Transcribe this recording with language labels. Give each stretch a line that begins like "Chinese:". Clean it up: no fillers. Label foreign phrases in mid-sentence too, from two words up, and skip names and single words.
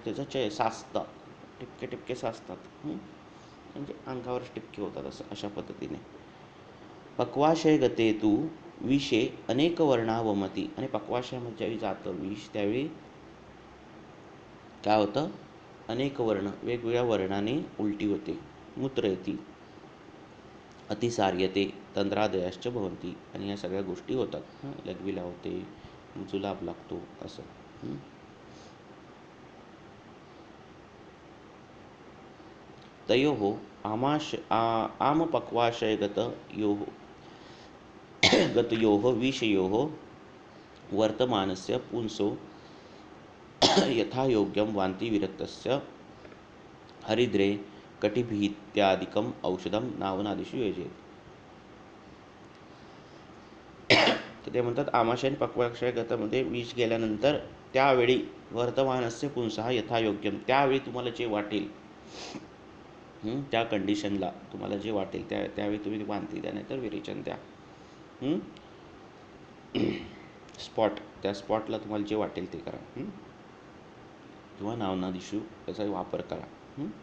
Marathi: त्याचं चय साचतं, टिपके साचतात. म्हणजे अंगावरच टिपके होतात असं, अशा पद्धतीने.
Sanskrit: पक्वाशय गते तू विषे अनेक वर्णा वमती.
Marathi: आणि पक्वाशयामध्ये ज्यावेळी जातं विष त्यावेळी काय होतं? अनेक वर्ण, वेगवेगळ्या वर्णाने उलटी होते, मूत्र येते.
Sanskrit: अतिसार्यते तंद्रादयाश्च भवन्ति.
Marathi: आणि या सगळ्या गोष्टी होतात. लघवीला होते, जुलाब लागतो असं.
Sanskrit: तयोः गतयोः विषयोः वर्तमानस्य पुंसो यथायोग्यं वान्ति विरक्तस्य हरिद्रे कटिभीत्यादिकम औषधम नावनादिषु योजयेत.
Marathi: तर ते म्हणतात आमाशय आणि पक्वाशय गतामध्ये विष गेल्यानंतर त्यावेळी
Sanskrit: वर्तमानस्य पुंसः यथायोग्यम,
Marathi: त्यावेळी तुम्हाला जे वाटेल, त्या कंडिशनला तुम्हाला जे वाटेल त्यावेळी तुम्ही वांती द्या, नाही तर विरेचन द्या. त्या स्पॉटला तुम्हाला जे वाटेल ते करा. किंवा नावनादिषु याचा वापर करा.